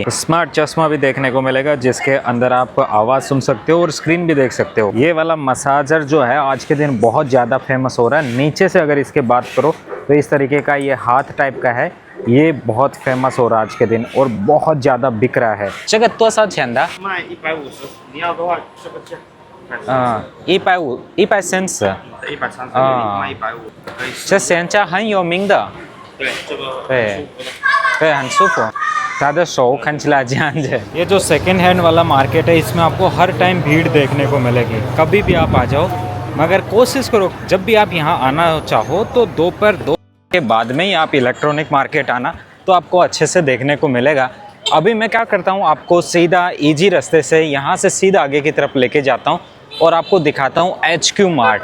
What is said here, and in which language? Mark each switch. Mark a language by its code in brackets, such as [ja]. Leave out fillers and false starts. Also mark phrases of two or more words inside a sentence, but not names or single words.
[hi] स्मार्ट चश्मा भी देखने को मिलेगा जिसके अंदर आप आवाज़ सुन सकते हो और स्क्रीन भी देख सकते हो। ये वाला मसाजर जो है आज के दिन बहुत ज़्यादा फेमस हो रहा है। नीचे से अगर इसके बात करो तो इस तरीके का ये हाथ टाइप का है, ये बहुत फेमस हो रहा है आज के दिन और बहुत ज़्यादा बिक रहा है। [zh] 这个多少钱的？卖150，你要的话这个价。 150 130 啊卖150，可以。这现在很有名的，对，这个对很舒服的。对，很舒服。他的手看起来这样子。 [hi] ये जो [en] second hand [hi] वाला मार्केट है इसमें आपको हर टाइम भीड़ देखने को मिलेगी, कभी भी आप आ जाओ। मगर कोशिश करो जब भी आप यहाँ आना चाहो तो दोपहर 2 के बाद में ही आप [en] electronic market [hi] आना, तो आपको अच्छे से देखने को मिलेगा। अभी मैं क्या करता हूँ, आपको सीधा इजी रास्ते से यहाँ से सीधा आगे की तरफ लेके जाता हूँ और आपको दिखाता हूँ HQ मार्ट।